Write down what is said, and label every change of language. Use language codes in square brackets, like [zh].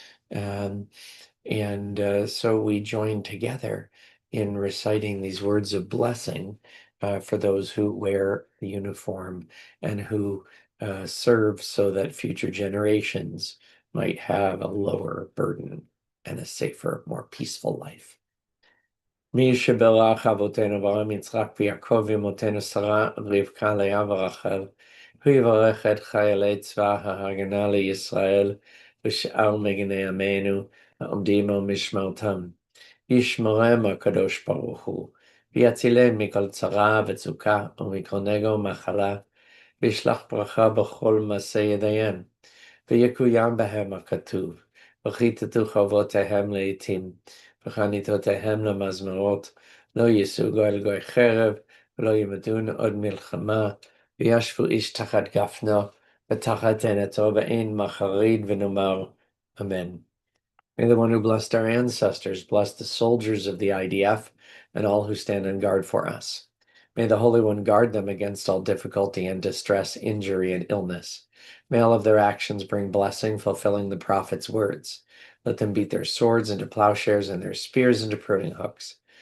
[en] And so we join together in reciting these words of blessing for those who wear the uniform and who serve so that future generations might have a lower burden and a safer, more peaceful life. [he] מי שברך אבותינו אברהם יצחק ויעקב ואמותינו שרה רבקה לאה ורחל, הוא יברך את חיילי צבא ההגנה לישראל ושאר מגיני עמנו העומדים על משמרתם. ישמרם הקדוש ברוך הוא, ויצילם מכל צרה וצוקה ומכל נגע ומחלה, וישלח ברכה בכל מעשה ידיהם, ויקוים בהם הכתוב, וכיתתו חרבותיהם לעתים, וחניתותיהם למזמרות, לא יישאו גוי לגוי חרב, ולא ימדון עוד מלחמה, וישבו איש תחת גפנו, ותחת תאנתו, ואין מחריד ונאמר, Amen. [en] May the one who blessed our ancestors bless the soldiers of the IDF and all who stand on guard for us. May the Holy One guard them against all difficulty and distress, injury, and illness. May all of their actions bring blessing, fulfilling the prophet's words. Let them beat their swords into plowshares and their spears into pruning hooks.